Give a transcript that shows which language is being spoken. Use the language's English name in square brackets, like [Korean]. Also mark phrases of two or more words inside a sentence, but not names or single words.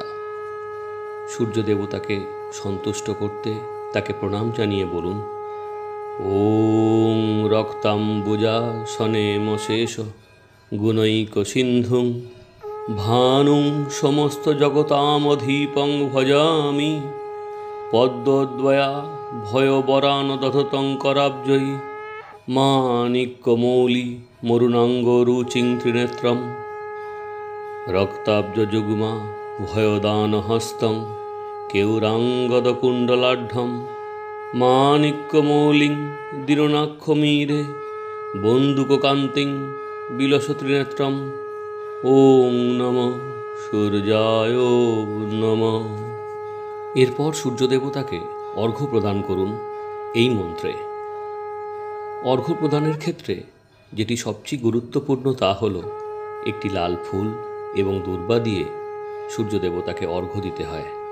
[Bangla] সূর্য দেবতাকে সন্তুষ্ট করতে তাকে প্রণাম জানিয়ে বলুন, [Sanskrit] ওং রক্তাম্বুজা সনেমশেষ গুণৈক সিন্ধুং ভানুং সমস্ত জগতামধীপং ভজামি পদ্মদ্বয়া ভয়বরান দধতং করাব্জয়ী মানিক্যমৌলি মরুণাঙ্গ রুচিং ত্রিনেত্রম রক্তাব্জযুগ্মা ভয়দানহস্তং কেউরাঙ্গদকুণ্ডলাঢ্যম মানিক্যমৌলিং দীর্ণাক্ষমীরে বন্দুককান্তিং বিলসত্রিনেত্রম। ওং নমঃ সূর্যায় নমঃ। [Bangla] এরপর সূর্যদেবতাকে অর্ঘ্য প্রদান করুন এই মন্ত্রে। অর্ঘ্য প্রদানের ক্ষেত্রে যেটি সবচেয়ে গুরুত্বপূর্ণ তা হল একটি লাল ফুল এবং দূর্বা দিয়ে সূর্য দেবতাকে অর্ঘ্য দিতে হয়।